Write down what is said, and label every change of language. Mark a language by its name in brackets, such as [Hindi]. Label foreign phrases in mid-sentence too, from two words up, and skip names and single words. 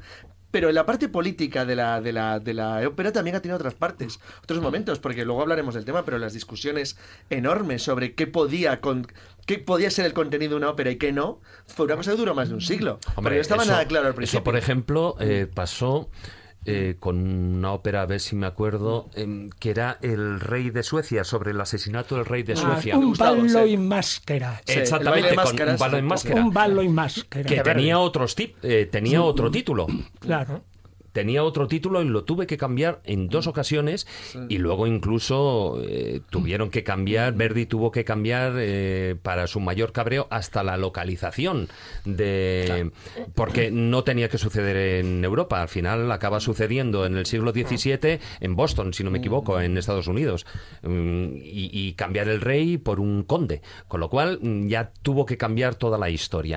[Spanish] Pero en la parte política de la ópera también ha tenido otras partes, otros momentos, porque luego hablaremos del tema, pero las discusiones enormes sobre qué podía ser el contenido de una ópera y qué no, fue una cosa que duró más de un siglo. Hombre, no estaba nada claro al principio. Eso, por ejemplo, pasó con una ópera, a ver si me acuerdo, que era El Rey de Suecia, sobre el asesinato del Rey de Suecia. Un ballo in maschera. Exactamente, con un ballo en máscara. Un ballo in máscara. Que tenía otro título. Claro. Tenía otro título y lo tuve que cambiar en 2 ocasiones y luego incluso tuvieron que cambiar, Verdi tuvo que cambiar para su mayor cabreo hasta la localización porque no tenía que suceder en Europa, al final acaba sucediendo en el siglo XVII en Boston, si no me equivoco, en Estados Unidos, y cambiar el rey por un conde, con lo cual ya tuvo que cambiar toda la historia.